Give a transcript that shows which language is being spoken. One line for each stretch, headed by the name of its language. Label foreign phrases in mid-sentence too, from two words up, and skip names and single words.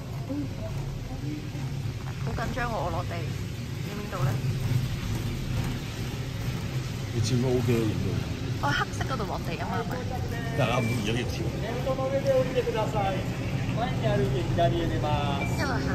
Cantonese: 好緊張喎，我落地要邊度咧？你照都 OK 咯，影到。我喺黑色嗰度落地啊嘛，係咪？但係啱唔咗翼條。
Japanese: ベルトの上で降りてください。前に歩いて左へ出ます。
Cantonese: 一路行。